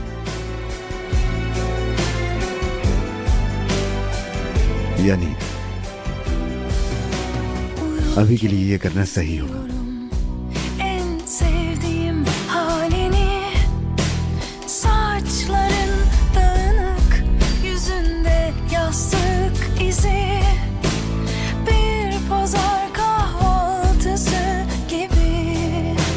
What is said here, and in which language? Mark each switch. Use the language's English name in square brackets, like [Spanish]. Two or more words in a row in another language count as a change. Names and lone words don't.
[Hindi] यानी अभी के लिए ये करना सही होगा। [Turkish] En sevdiğim halini, saçların dağınık, yüzünde yastık izi, bir pazar kahvaltısı gibi.